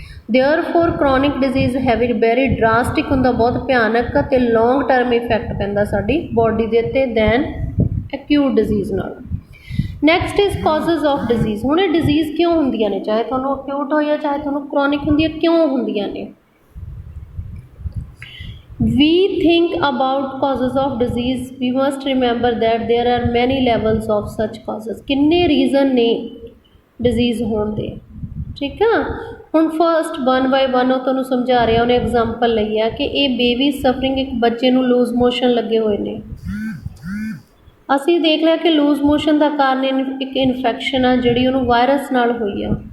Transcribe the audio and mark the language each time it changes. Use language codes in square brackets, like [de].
[en] therefore chronic disease heavy very drastic [pa] ਹੁੰਦਾ, ਬਹੁਤ ਭਿਆਨਕ ਅਤੇ ਲੌਂਗ ਟਰਮ ਇਫੈਕਟ ਪੈਂਦਾ ਸਾਡੀ ਬੋਡੀ ਦੇ ਉੱਤੇ ਦੈਨ ਐਕਿਊਟ ਡਿਜ਼ੀਜ਼ ਨਾਲ। [en] Next is causes of disease. [pa] ਹੁਣ ਇਹ ਡਿਜ਼ੀਜ਼ ਕਿਉਂ ਹੁੰਦੀਆਂ ਨੇ, ਚਾਹੇ ਤੁਹਾਨੂੰ ਅਕਿਊਟ ਹੋਈ ਆ ਚਾਹੇ ਤੁਹਾਨੂੰ ਕ੍ਰੋਨਿਕ ਹੁੰਦੀ ਹੈ, ਕਿਉਂ ਹੁੰਦੀਆਂ ਨੇ? [en] We think about causes of disease, we must remember that there are many levels of such causes। [pa] ਕਿੰਨੇ ਰੀਜ਼ਨ ਨੇ ਡਿਜ਼ੀਜ਼ ਹੋਣ ਦੇ, ਠੀਕ ਆ। ਹੁਣ ਫਸਟ 1 by 1 ਉਹ ਤੁਹਾਨੂੰ ਸਮਝਾ ਰਿਹਾ, ਉਹਨੇ ਐਗਜ਼ਾਮਪਲ ਲਈ ਆ ਕਿ ਇਹ ਬੇਬੀ ਸਫਰਿੰਗ, ਇੱਕ ਬੱਚੇ ਨੂੰ ਲੂਜ਼ ਮੋਸ਼ਨ ਲੱਗੇ ਹੋਏ ਨੇ। ਅਸੀਂ ਦੇਖ ਲਿਆ ਕਿ ਲੂਜ਼ ਮੋਸ਼ਨ ਦਾ ਕਾਰਨ ਇੱਕ ਇਨਫੈਕਸ਼ਨ ਆ ਜਿਹੜੀ ਉਹਨੂੰ ਵਾਇਰਸ ਨਾਲ ਹੋਈ ਆ।